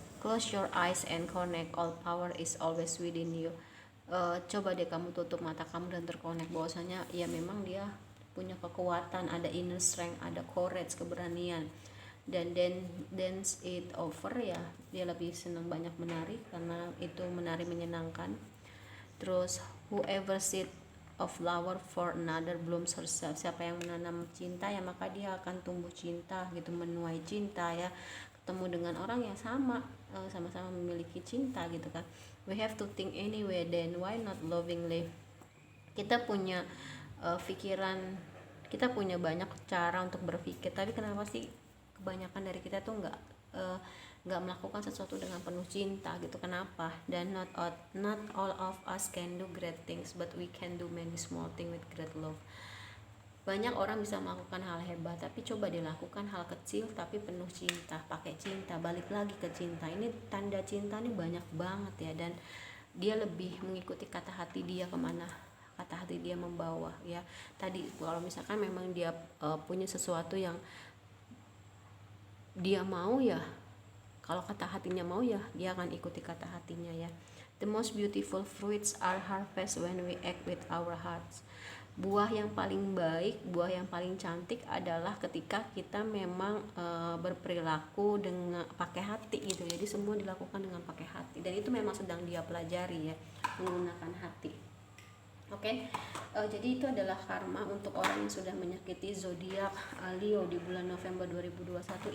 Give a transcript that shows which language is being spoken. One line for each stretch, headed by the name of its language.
English: Close your eyes and connect, all power is always within you.
Indonesian: Coba deh kamu tutup mata kamu dan terkonek bahwasanya ya memang dia punya kekuatan, ada
English: inner strength,
Indonesian: ada courage, keberanian. Dan
English: dance it over
Indonesian: ya, dia lebih senang banyak menari karena itu menari menyenangkan. Terus
English: whoever seed of flower for another blooms herself,
Indonesian: siapa yang menanam cinta ya maka dia akan tumbuh cinta gitu, menuai cinta ya, ketemu dengan orang yang sama-sama memiliki cinta gitu kan.
English: We have to think anyway, then why not lovingly.
Indonesian: Kita punya pikiran, kita punya banyak cara untuk berpikir, tapi kenapa sih kebanyakan dari kita tuh nggak melakukan sesuatu dengan penuh cinta gitu, kenapa? Dan
English: not all of us can do great things, but we can do many small things with great love.
Indonesian: Banyak orang bisa melakukan hal hebat, tapi coba dilakukan hal kecil tapi penuh cinta, pakai cinta, balik lagi ke cinta. Ini tanda cinta nih banyak banget ya, dan dia lebih mengikuti kata hati dia kemana kata hati dia membawa ya. Tadi kalau misalkan memang dia punya sesuatu yang dia mau ya, kalau kata hatinya mau ya dia akan ikuti kata hatinya ya.
English: The most beautiful fruits are harvest when we act with our hearts.
Indonesian: Buah yang paling baik, buah yang paling cantik adalah ketika kita memang berperilaku dengan pakai hati gitu. Jadi semua dilakukan dengan pakai hati, dan itu memang sedang dia pelajari ya, menggunakan hati. Oke, jadi itu adalah karma untuk orang yang sudah menyakiti zodiak Leo di bulan November 2021.